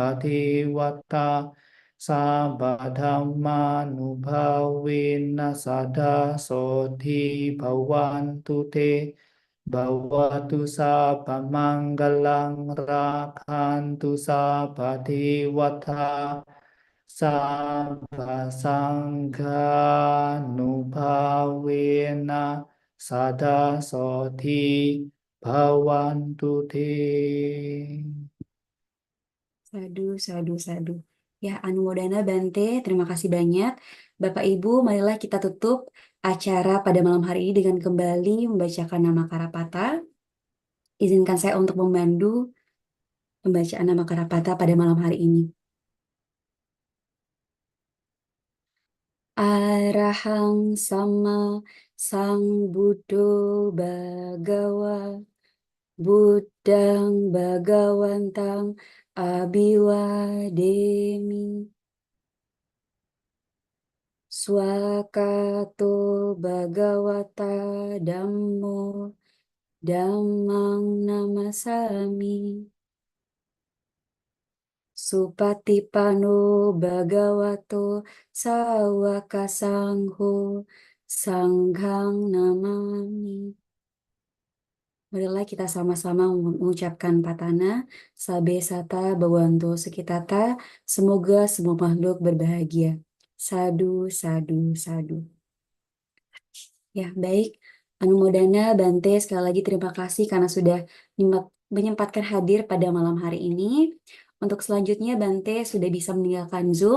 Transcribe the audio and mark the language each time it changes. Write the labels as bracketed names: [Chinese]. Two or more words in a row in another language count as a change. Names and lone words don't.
[Pali] dewata sabba dhammanubhavena sada sodhi bhavantu te Bhavatu sabba manggalang rakhantu sabba dewata sabba sanghanubhavena sada sodhi bhavantu te. Sadu, sadu, sadu. [Indonesian] Ya, Anumodana Bante, terima kasih banyak. Bapak Ibu, marilah kita tutup acara pada malam hari ini dengan kembali membacakan nama Karapata. Izinkan saya untuk memandu pembacaan nama Karapata pada malam hari ini. [Pali] Arahang sama sang Buddho Bhagawa Buddhang Bhagawantang Abhiwademi Swakato Bhagavata Dhammo Dhammang Namasami Supatipano Bhagavato Sawaka Sangho Sanghang Namami. [Indonesian] Marilah kita sama-sama mengucapkan patana, [Pali] sabe sata bawanto sekitata, [Indonesian] semoga semua makhluk berbahagia. [Pali] Sadu, sadu, sadu. [Indonesian] Ya, baik. Anumodana Bante, sekali lagi terima kasih karena sudah menyempatkan hadir pada malam hari ini. Untuk selanjutnya, Bante sudah bisa meninggalkan Zoom.